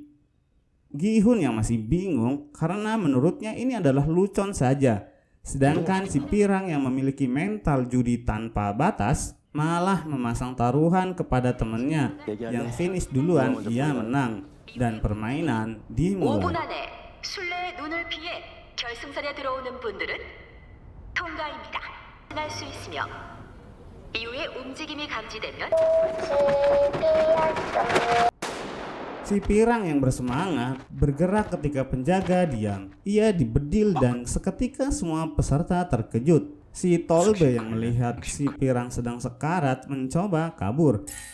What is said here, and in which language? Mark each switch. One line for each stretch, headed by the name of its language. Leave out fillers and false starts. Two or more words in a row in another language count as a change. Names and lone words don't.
Indonesian: Gi-hun yang masih bingung karena menurutnya ini adalah lucon saja. Sedangkan si Pirang yang memiliki mental judi tanpa batas malah memasang taruhan kepada temannya. Yang finish duluan ia menang dan permainan
Korean: 5분
Indonesian: dimulai.
Korean: 안에 술래의 눈을 피해 결승선에 들어오는 분들은 통과입니다. 할 수 있으며 이후에 움직임이 감지되면
Indonesian: Si Pirang yang bersemangat bergerak ketika penjaga diam. Ia dibedil dan seketika semua peserta terkejut. Si Tolbe yang melihat si Pirang sedang sekarat mencoba kabur.